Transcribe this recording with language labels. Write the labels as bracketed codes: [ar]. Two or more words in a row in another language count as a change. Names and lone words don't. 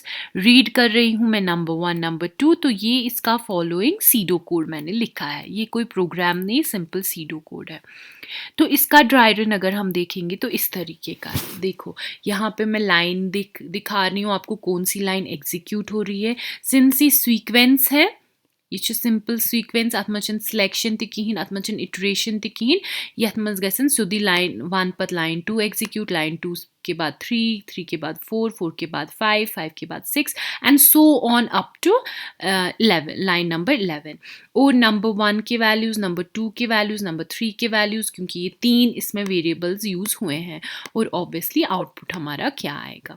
[hi] रीड कर रही हूँ मैं नंबर 1 नंबर 2, तो ये इसका [en] following pseudo code [hi] मैंने लिखा है, ये कोई प्रोग्राम नहीं, [en] simple pseudo code [hi] है। तो इसका [en] dry run [hi] अगर हम देखेंगे तो इस तरीके का है। देखो यहाँ पे मैं लाइन दिखा रही हूँ आपको, कौन सी लाइन एग्जीक्यूट हो रही है। सिंस ये सीक्वेंस है, ये [en] simple sequence [ks] अत मजन सिलेक्शन ते कहीं, अत मजन इटरेशन ते कहीं, यथ मज गसन सुधी लाइन 1 पत लाइन 2 एग्जीक्यूट, [hi] लाइन 2 के बाद 3, 3 के बाद 4, 4 के बाद 5, 5 के बाद 6 [en] and so on up to 11, [hi] लाइन नंबर 11। और नंबर 1 के वैल्यूज़, नंबर 2 के वैल्यूज़, नंबर 3 के वैल्यूज़, क्योंकि ये 3 इसमें वेरिएबल्स यूज़ हुए हैं, और ऑब्वियसली आउटपुट हमारा क्या आएगा।